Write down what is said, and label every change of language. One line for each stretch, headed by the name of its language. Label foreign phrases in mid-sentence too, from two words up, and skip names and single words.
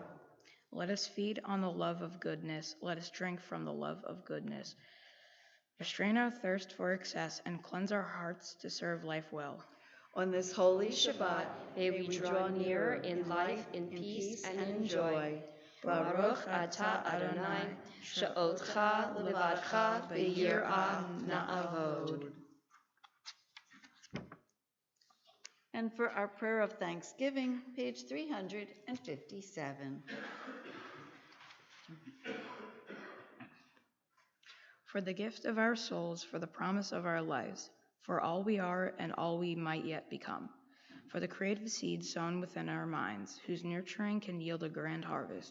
English: Let us feed on the love of goodness. Let us drink from the love of goodness. Restrain our thirst for excess and cleanse our hearts to serve life well. On this holy Shabbat, may we draw nearer in life, in peace, and in joy.
Hebrew: ברוך אתה אדוני, שאותך לבדך ביראה נעבוד.
English: And for our prayer of thanksgiving, page 357. For the gift of our souls, for the promise of our lives, for all we are and all we might yet become, for the creative seed sown within our minds, whose nurturing can yield a grand harvest.